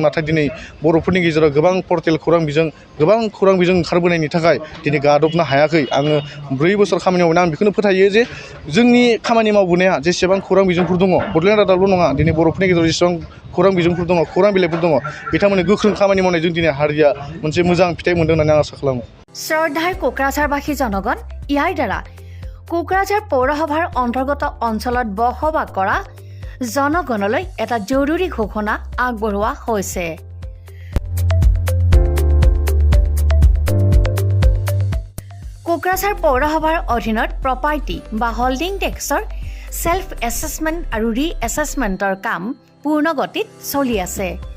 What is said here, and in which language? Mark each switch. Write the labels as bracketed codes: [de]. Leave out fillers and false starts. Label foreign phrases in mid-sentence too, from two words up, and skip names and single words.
[brx] नाथाय दिनै बर'फोरनि गेजेराव गोबां पर्टेल खौरां बिजों, गोबां खौरां बिजों ओंखारबोनायनि थाखाय दिनै गादबनो हायाखै। आङो 4 बोसोर खामानि मावनानै आं बेखौनो फोथायो जे जोंनि खामानि मावबोनाया जेसेबां खौरां बिजोंफोर दङ, बड'लेण्ड रादाबल' नङा, दिनै बर'फोरनि गेजेराव जेसेबां खौरां बिजोंफोर दङ, खौरां बिलाइफोर दङ, बिथांमोननि गोख्रों खामानि मावनायजों दिनै हारिया मोनसे मोजां फिथाइ मोनदों होननानै आं आसा खालामो। [as] শ্ৰদ্ধাৰ কোকৰাঝাৰবাসী জনগণ, ইয়াৰ দ্বাৰা কোকৰাঝাৰ পৌৰসভাৰ অন্তৰ্গত অঞ্চলত বসবাস কৰা জনগণলৈ এটা জৰুৰী ঘোষণা আগবঢ়োৱা হৈছে। কোকৰাঝাৰ পৌৰসভাৰ অধীনত প্ৰপাৰ্টি বা [en] holding tax self assessment [as] আৰু ৰি এছেছমেণ্টৰ কাম পূৰ্ণ গতিত চলি আছে।